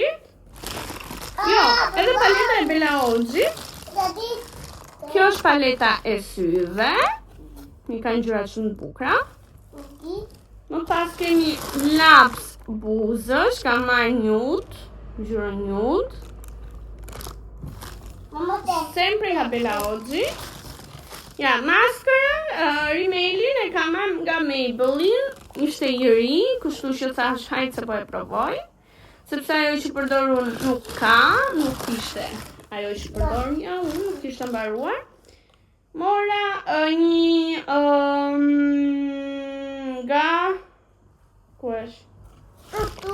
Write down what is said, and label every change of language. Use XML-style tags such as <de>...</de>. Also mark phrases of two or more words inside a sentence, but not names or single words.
<sq>Jo, edhe paleta e Bella Oggi. Kjo është paleta e syve. Mi ka ngjyra shumë të bukura. Më pas kemi laps buzësh, kam marrë nude, ngjyrën nude. Sempre nga Bella Oggi. Ja, maskara, rimelin e kam marrë nga Maybelline, ishte i ri, kështu që thash hajtë se po e provoj, sepse ajo që përdor unë nuk ishte. Ajo që përdor unë nuk ishte mbaruar. Mora një nga ku është?</sq>